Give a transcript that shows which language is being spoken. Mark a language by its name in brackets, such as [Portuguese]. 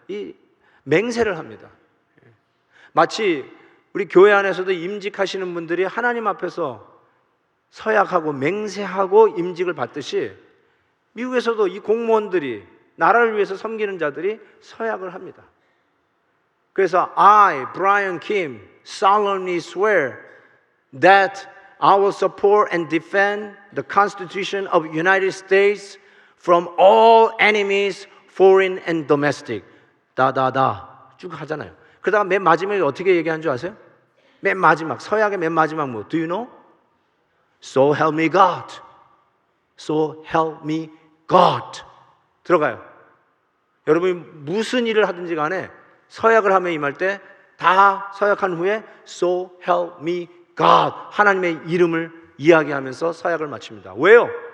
[Korean] 이 맹세를 합니다. 마치 우리 교회 안에서도 임직하시는 분들이 하나님 앞에서 서약하고 맹세하고 임직을 받듯이 미국에서도 이 공무원들이, 나라를 위해서 섬기는 자들이 서약을 합니다. 그래서 [English] I, Brian Kim, solemnly swear that I will support and defend the Constitution of the United States from all enemies, foreign and domestic. [Korean] 다다다 쭉 하잖아요. 그러다가 맨 마지막에 어떻게 얘기한 줄 아세요? 맨 마지막, 서약의 맨 마지막 뭐? [English] Do you know? So help me God. So help me God. [Korean] 들어가요. 여러분이 무슨 일을 하든지 간에 서약을 하며 임할 때 다 서약한 후에 [English] So help me God, [Korean] 하나님의 이름을 이야기하면서 서약을 마칩니다. 왜요?